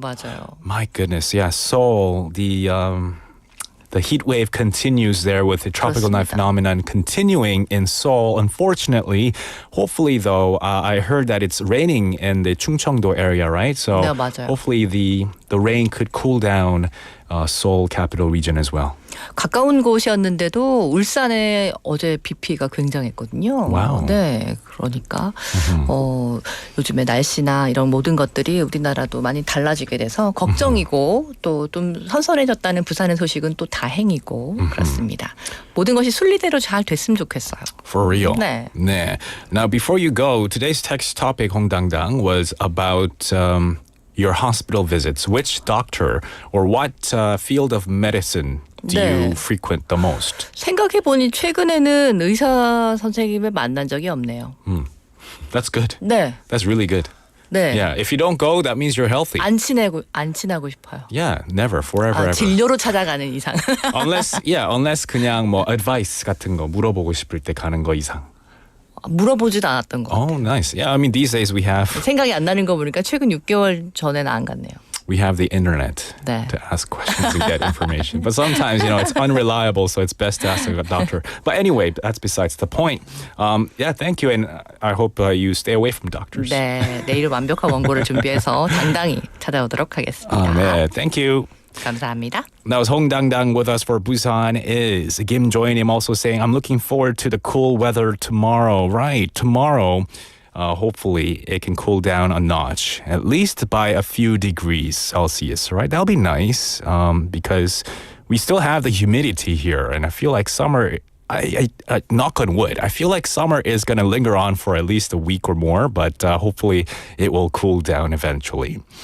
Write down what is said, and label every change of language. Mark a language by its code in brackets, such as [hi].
[ko] 맞아요. [en] My goodness, yeah, Seoul, the heat wave continues there with the tropical night [ko] 그렇습니다. [en] phenomenon continuing in Seoul. Unfortunately, hopefully though, I heard that it's raining in the Chungcheongdo area, right? So [ko] 네, 맞아요. [en] hopefully the rain could cool down Seoul capital region as well. [ko] 가까운 곳이었는데도 울산에 어제 비 피해가 굉장했거든요. 와우. 네, 그러니까 요즘에 날씨나 이런 모든 것들이 우리나라도 많이 달라지게 돼서 걱정이고 또 좀 선선해졌다는 부산의 소식은 또 다행이고 그렇습니다. 모든 것이 순리대로 잘 됐으면 좋겠어요. [en] For real. [ko] 네. 네. [en] Now, before you go, today's text topic, 홍당당, was about your hospital visits. Which doctor or what field of medicine do you frequent the most? [ko] 생각해보니 최근에는 의사 선생님을 만난 적이 없네요. [en] That's good. [ko] 네. [en] That's really good. [ko] 네. [en] Yeah, if you don't go, that means you're healthy. [ko] 안 친하고 싶어요. [en] Yeah, never, forever, ever. [ko] 진료로 찾아가는 이상. [en] unless [ko] 그냥 뭐 advice 같은 거 물어보고 싶을 때 가는 거 이상. 물어보지도 않았던 거. [en] Oh, nice. Yeah, I mean these days we have [ko] 생각이 안 나는 거 보니까 최근 6개월 전에는 안 갔네요. [en] we have the internet [ko] 네. [en] to ask questions and get information. But sometimes, it's unreliable, so it's best to ask a doctor. But anyway, that's besides the point. Yeah, thank you, and I hope you stay away from doctors. [ko] 네, 내일은 완벽한 원고를 준비해서 당당히 찾아오도록 하겠습니다. [en] 네, thank you. [ko] 감사합니다. [en] That was Hong Dang with us for Busan Is. Kim joined him also saying, I'm looking forward to the cool weather tomorrow. Right, tomorrow. Hopefully it can cool down a notch, at least by a few degrees Celsius, right? That'll be nice because we still have the humidity here, and I feel like summer, I knock on wood, I feel like summer is going to linger on for at least a week or more, but hopefully it will cool down eventually.